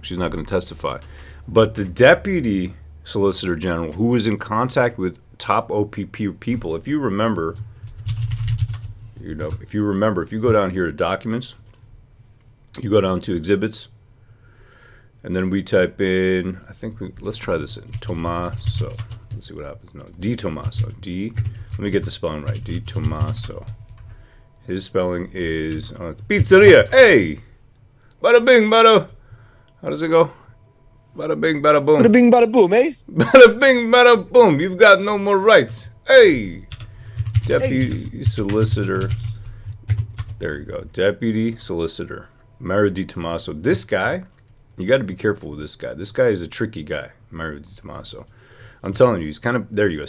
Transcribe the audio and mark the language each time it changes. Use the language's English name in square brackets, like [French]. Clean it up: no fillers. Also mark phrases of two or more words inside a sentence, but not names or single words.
[English] She's not going to testify. But the Deputy Solicitor General, who was in contact with top OPP people, if you remember, if you go down here to documents, you go down to exhibits, and then we type in, let's try this in, Tommaso. Let's see what happens. No, Di Tommaso. Let me get the spelling right. Di Tommaso. His spelling is, it's pizzeria. Hey! Bada bing, bada. How does it go? Bada bing, bada boom. Bada bing, bada boom, eh? Bada bing, bada boom. You've got no more rights. Hey! Deputy Solicitor. There you go. Deputy Solicitor. Mario Di Tommaso. This guy, you got to be careful with this guy. This guy is a tricky guy, Mario Di Tommaso. I'm telling you, he's kind of, there you go.